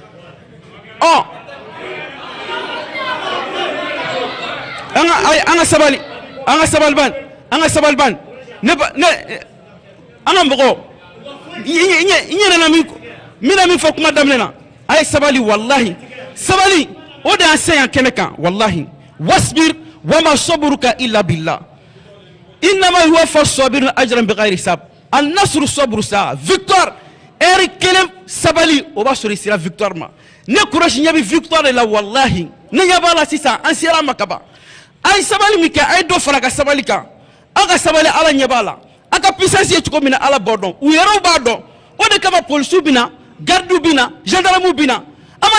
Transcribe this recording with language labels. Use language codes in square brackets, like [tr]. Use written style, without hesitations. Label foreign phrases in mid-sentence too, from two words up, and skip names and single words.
[bm] ɔ an ka sabali ban ne an ka mɔgɔ n yɛrɛ na min fɔ kuma daminɛ na a ye sabali wallahi sabali o de y'an se yan kɛnɛ kan wallahi [ar] واصبر وما صبرك إلا بالله إنما هو فصابر أجرا بغير حساب النصر صبر [bm] sa victoire eri kelen sabali o b'a sɔrɔ i sera victoire ma ne kɔrɔsi ɲɛ bɛ victoire de la wallahi ne ɲɛ b'a la sisan an sera a ma kaban a ye sabali min kɛ a ye dɔ fara a ka sabali kan aw ka sabali ala ɲɛ b'a la a ka puissance ye cogo min na ala b'o dɔn u yɛrɛw b'a dɔn o de kama polisiw bɛ na gardiw bɛ na gendarmew bɛ na an ma